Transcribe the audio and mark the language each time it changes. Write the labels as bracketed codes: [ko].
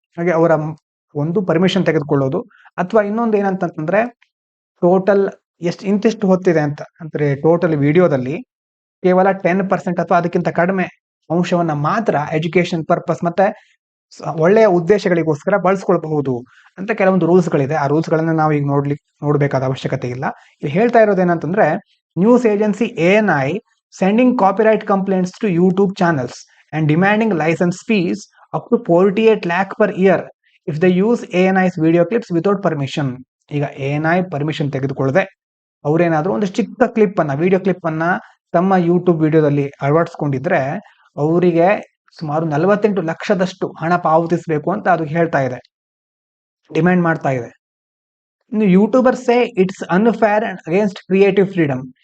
[kn] ಹಾಗೆ ಅವರ ಒಂದು ಪರ್ಮಿಷನ್ ತೆಗೆದುಕೊಳ್ಳೋದು, ಅಥವಾ ಇನ್ನೊಂದು ಏನಂತಂದ್ರೆ ಟೋಟಲ್ ಇಂತಿಷ್ಟು ಹೊತ್ತಿದೆ ಅಂತ ಅಂದ್ರೆ ಟೋಟಲ್ ವಿಡಿಯೋದಲ್ಲಿ ಕೇವಲ 10% ಅಥವಾ ಅದಕ್ಕಿಂತ ಕಡಿಮೆ ಅಂಶವನ್ನ ಮಾತ್ರ ಎಜುಕೇಶನ್ ಪರ್ಪಸ್ ಮತ್ತೆ ಒಳ್ಳೆಯ ಉದ್ದೇಶಗಳಿಗೋಸ್ಕರ ಬಳಸ್ಕೊಳ್ಬಹುದು ಅಂತ ಕೆಲವೊಂದು ರೂಲ್ಸ್ ಗಳಿದೆ. ಆ ರೂಲ್ಸ್ ಗಳನ್ನ ನಾವು ಈಗ ನೋಡ್ಬೇಕಾದ ಅವಶ್ಯಕತೆ ಇಲ್ಲ. ಇಲ್ಲಿ ಹೇಳ್ತಾ ಇರೋದೇನಂತಂದ್ರೆ [en] News agency ANI sending copyright complaints to YouTube channels and demanding license fees up to 48 lakh per year if they use ANI's video clips without permission. [kn] ಈಗ ANI ಪರ್ಮಿಷನ್ ತೆಗೆದುಕೊಳ್ಳದೆ ಅವ್ರೇನಾದ್ರೂ ಒಂದು ಚಿಕ್ಕ ಕ್ಲಿಪ್ ಅನ್ನ, ವಿಡಿಯೋ ಕ್ಲಿಪ್ ಅನ್ನ ತಮ್ಮ YouTube ವಿಡಿಯೋದಲ್ಲಿ ಅಳವಡಿಸ್ಕೊಂಡಿದ್ರೆ ಅವರಿಗೆ ಸುಮಾರು 48 ಲಕ್ಷದಷ್ಟು ಹಣ ಪಾವತಿಸಬೇಕು ಅಂತ ಅದು ಹೇಳ್ತಾ ಇದೆ, ಡಿಮ್ಯಾಂಡ್ ಮಾಡ್ತಾ ಇದೆ. [en] ಇನ್ನು YouTuber say it's unfair and against creative freedom.